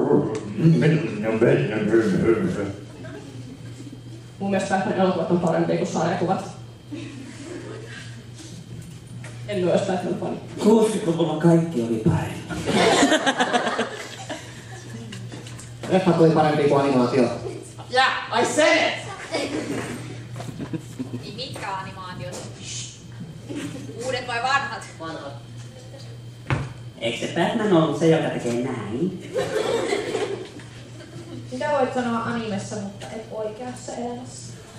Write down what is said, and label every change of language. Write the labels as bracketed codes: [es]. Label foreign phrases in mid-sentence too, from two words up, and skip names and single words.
[fi] Mun mielestä Batman elokuvat on parempia kuin sarjakuvat. En oo edes Batman-fani. 60-luvulla kaikki oli parempi. Leffat oli parempi kuin animaatio. [en] Yeah, I said it! [fi] Mitkä animaatiot? Uudet vai vanhat? Vanhat. Eikö se Batman ollut se, joka tekee näin? Sitä voit sanoa animessa, mutta et oikeassa elämässä.